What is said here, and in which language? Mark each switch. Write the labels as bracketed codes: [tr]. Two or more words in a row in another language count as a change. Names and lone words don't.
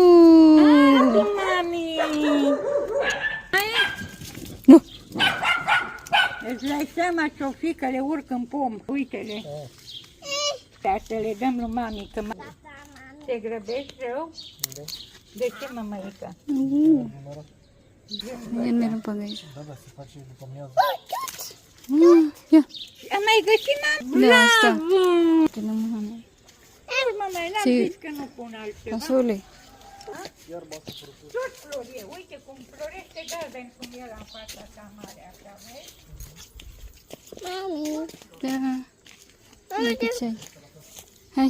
[ro] Altul, mami. Nu. Îți dai seama ce-o fi că le urc în pom. Uite-le. Ca să le dăm lui mami. Că te grăbești rău? De ce, mămăică? [tl] Yan, meron pa guys. Yan. [ro] Am mai găsit, mami? Da, asta. Bravo! [tl] Tingnan mo naman. [ro] Mama, n-am Si- zis că nu pun altceva. Fasole. Tot florie. Uite cum florește galben cum e la fața ta mare așa, vezi? Da. Uite ce ai. Hai.